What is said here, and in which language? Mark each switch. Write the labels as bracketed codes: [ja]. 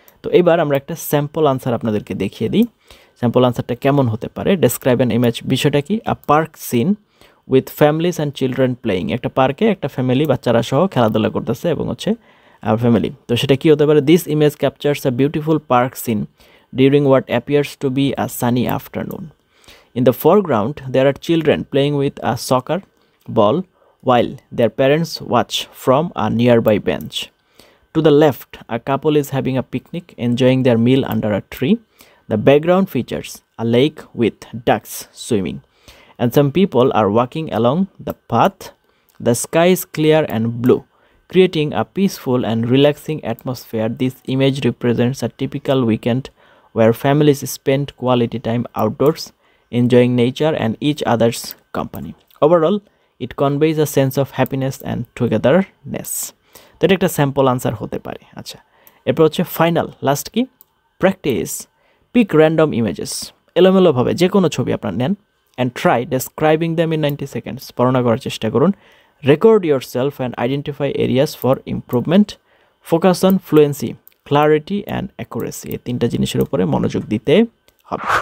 [bn] তো এইবার আমরা একটা স্যাম্পল আনসার আপনাদেরকে দেখিয়ে দিই। স্যাম্পল আনসারটা কেমন হতে পারে, [en] describe an image, [bn] বিষয়টা কি, [en] a park scene with families and children playing, [bn] একটা পার্কে একটা ফ্যামিলি বাচ্চারা সহ খেলাধুলা করতেছে এবং হচ্ছে ফ্যামিলি। তো সেটা কি হতে পারে, [en] This image captures a beautiful park scene during what appears to be a sunny afternoon. In the foreground there are children playing with a soccer ball while their parents watch from a nearby bench. To the left, a couple is having a picnic, enjoying their meal under a tree. The background features a lake with ducks swimming, and some people are walking along the path. The sky is clear and blue, creating a peaceful and relaxing atmosphere. This image represents a typical weekend where families spend quality time outdoors, enjoying nature and each other's company. Overall, it conveys a sense of happiness and togetherness. [bn] তো এটা একটা sample answer হতে পারে। আচ্ছা, এরপর হচ্ছে final last কি, [en] practice pick random images, [bn] এলোমেলোভাবে যে কোনো ছবি আপনার নেন [en] and try describing them in 90 seconds, [bn] বর্ণনা করার চেষ্টা করুন। [en] Record yourself and identify areas for improvement. Focus on fluency, clarity and accuracy, [bn] এই তিনটা জিনিসের উপরে মনোযোগ দিতে হবে।